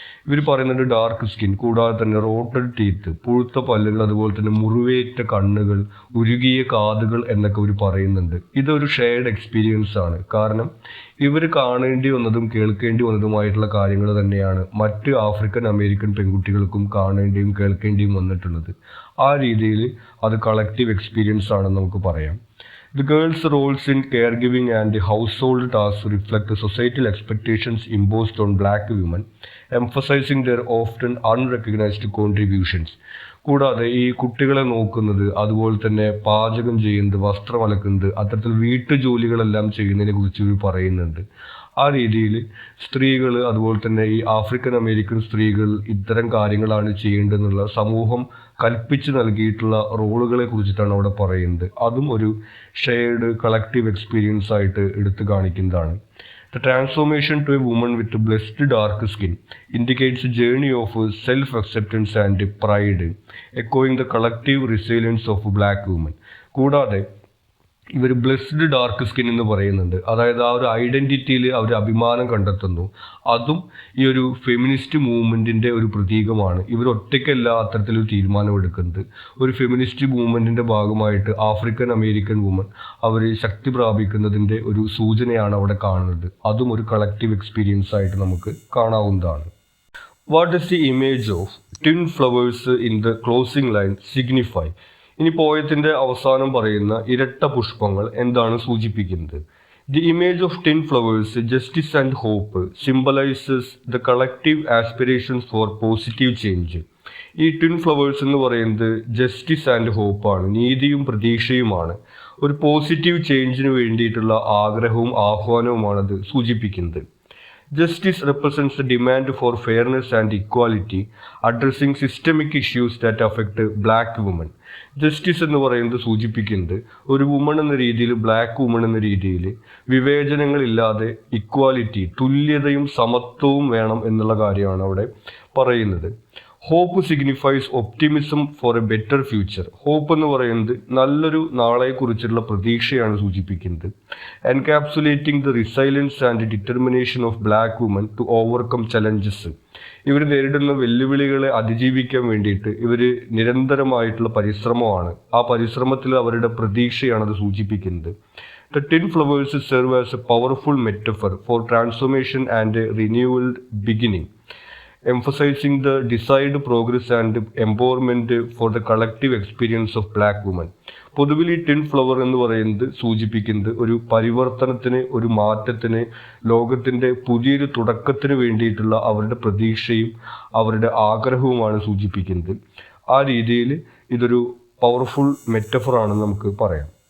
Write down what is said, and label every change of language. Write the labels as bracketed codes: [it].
[ml] ഇവർ പറയുന്നുണ്ട് dark skin, കൂടാതെ തന്നെ റോട്ടഡ് ടീത്ത്, പുഴുത്ത പല്ലുകൾ, അതുപോലെ തന്നെ മുറിവേറ്റ കണ്ണുകൾ, ഉരുകിയ കാതുകൾ എന്നൊക്കെ ഇവർ പറയുന്നുണ്ട്. ഇതൊരു ഷെയർഡ് എക്സ്പീരിയൻസ് ആണ്. കാരണം ഇവർ കാണേണ്ടി വന്നതും കേൾക്കേണ്ടി വന്നതുമായിട്ടുള്ള കാര്യങ്ങൾ തന്നെയാണ് മറ്റ് ആഫ്രിക്കൻ അമേരിക്കൻ പെൺകുട്ടികൾക്കും കാണേണ്ടിയും കേൾക്കേണ്ടിയും വന്നിട്ടുള്ളത്. ആ രീതിയിൽ അത് കളക്റ്റീവ് എക്സ്പീരിയൻസ് ആണെന്ന് നമുക്ക് പറയാം. [en] The girls' roles in caregiving and household tasks reflect the societal expectations imposed on black women, emphasizing their often unrecognized contributions. [ml] കൂടാതെ ഈ കുട്ടികളെ നോക്കുന്നത്, അതുപോലെ തന്നെ പാചകം ചെയ്യുന്നത്, വസ്ത്രം അലക്കുന്നത്, അത്തരത്തിൽ വീട്ടുജോലികളെല്ലാം ചെയ്യുന്നതിനെ കുറിച്ച് ഇവർ പറയുന്നുണ്ട്. ആ രീതിയിൽ സ്ത്രീകൾ, അതുപോലെ തന്നെ ഈ ആഫ്രിക്കൻ അമേരിക്കൻ സ്ത്രീകൾ ഇത്തരം കാര്യങ്ങളാണ് ചെയ്യേണ്ടതെന്നുള്ള സമൂഹം കൽപ്പിച്ച് നൽകിയിട്ടുള്ള റോളുകളെ കുറിച്ചിട്ടാണ് അവിടെ പറയുന്നത്. അതും ഒരു ഷെയർഡ് കളക്റ്റീവ് എക്സ്പീരിയൻസ് ആയിട്ട് എടുത്തു കാണിക്കുന്നതാണ്. [en] The transformation to a woman with blessed dark skin indicates a journey of self-acceptance and pride, echoing the collective resilience of black women. [ml] കൂടാതെ ഇവർ ബ്ലെസ്ഡ് ഡാർക്ക് സ്കിൻ എന്ന് പറയുന്നുണ്ട്. അതായത് ആ ഒരു ഐഡൻറ്റിറ്റിയിൽ അവർ അഭിമാനം കണ്ടെത്തുന്നു. അതും ഈ ഒരു ഫെമിനിസ്റ്റ് മൂവ്മെൻറ്റിൻ്റെ ഒരു പ്രതീകമാണ്. ഇവർ ഒറ്റയ്ക്കല്ല അത്തരത്തിലൊരു തീരുമാനമെടുക്കുന്നത്. ഒരു ഫെമിനിസ്റ്റ് മൂവ്മെൻറ്റിൻ്റെ ഭാഗമായിട്ട് ആഫ്രിക്കൻ അമേരിക്കൻ വുമൻ അവർ ശക്തി പ്രാപിക്കുന്നതിൻ്റെ ഒരു സൂചനയാണ് അവിടെ കാണുന്നത്. അതും ഒരു കളക്റ്റീവ് എക്സ്പീരിയൻസ് ആയിട്ട് നമുക്ക് കാണാവുന്നതാണ്. [en] What does the image of twin flowers in the closing line signify? [ml] ഇനി പോയത്തിൻ്റെ അവസാനം പറയുന്ന ഇരട്ട പുഷ്പങ്ങൾ എന്താണ് സൂചിപ്പിക്കുന്നത്? [en] The image of tin flowers, justice and hope, symbolizes the collective aspirations for positive change. [ml] ഈ ട്വിൻ ഫ്ലവേഴ്സ് എന്ന് പറയുന്നത് ജസ്റ്റിസ് ആൻഡ് ഹോപ്പാണ്, നീതിയും പ്രതീക്ഷയുമാണ്. ഒരു പോസിറ്റീവ് ചേഞ്ചിന് വേണ്ടിയിട്ടുള്ള ആഗ്രഹവും ആഹ്വാനവുമാണത് സൂചിപ്പിക്കുന്നത്. [en] Justice represents the demand for fairness and equality, addressing systemic issues that affect black women. [ml] Justice എന്ന് പറയുന്നത് സൂചിപ്പിക്കുന്നത് ഒരു വുമൺ എന്ന രീതിയിൽ, ബ്ലാക്ക് വുമൺ എന്ന രീതിയിൽ വിവേചനങ്ങളില്ലാതെ ഇക്വാലിറ്റി, തുല്യതയും സമത്വവും വേണം എന്നുള്ള കാര്യമാണ് അവിടെ പറയുന്നത്. [en] Hope signifies optimism for a better future. [ml] Hope എന്ന് പറയുന്നത് നല്ലൊരു നാളെക്കുറിച്ചുള്ള പ്രതീക്ഷയാണ് സൂചിപ്പിക്കുന്നത്. [en] Encapsulating the resilience and determination of black woman to overcome challenges. [ml] ഇവർ നേരിടുന്ന വെല്ലുവിളികളെ അതിജീവിക്കാൻ വേണ്ടിയിട്ട് ഇവർ നിരന്തരമായിട്ടുള്ള പരിശ്രമമാണ്. ആ പരിശ്രമത്തിൽ അവരുടെ പ്രതീക്ഷയാണ് അത് സൂചിപ്പിക്കുന്നത്. [en] The tin flowers serve as a powerful metaphor for transformation and a renewal beginning, emphasizing the desired progress and empowerment for the collective experience of black women. [ml] പൊതുവിൽ ഈ ടിൻ ഫ്ലവർ എന്ന് പറയുന്നത് സൂചിപ്പിക്കുന്നത് ഒരു പരിവർത്തനത്തിന്, ഒരു മാറ്റത്തിന്, ലോകത്തിൻ്റെ പുതിയൊരു തുടക്കത്തിന് വേണ്ടിയിട്ടുള്ള അവരുടെ പ്രതീക്ഷയും അവരുടെ ആഗ്രഹവുമാണ് സൂചിപ്പിക്കുന്നത്. ആ രീതിയിൽ ഇതൊരു പവർഫുൾ മെറ്റഫറാണെന്ന് നമുക്ക് പറയാം.